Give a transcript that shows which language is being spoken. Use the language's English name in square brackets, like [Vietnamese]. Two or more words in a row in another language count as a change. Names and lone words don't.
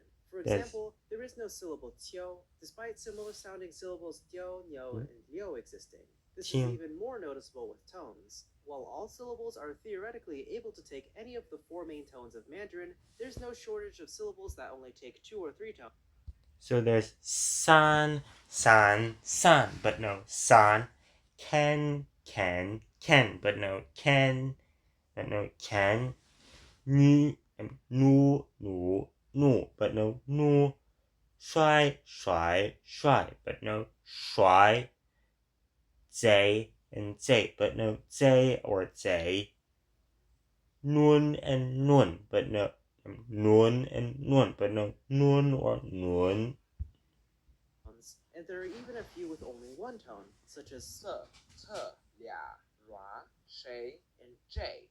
[English] For example, there is no syllable qiu, despite similar sounding syllables dio, nyo, and liu existing. This is even more noticeable with tones. While all syllables are theoretically able to take any of the 4 main tones of Mandarin, there's no shortage of syllables that only take 2 or 3 tones. So there's san, san, san, but no san. Ken, ken, ken, but no ken, but no ken. Nu, nu, nu, nu, but no nu. Shuai, shuai, shuai, but no shuai. Zay and zay, but no zay or zay. Nun and nun, but no nun and nun, but no nun or nun. And there are even a few with only one tone, such as se, te, lia, ra, shay, and j.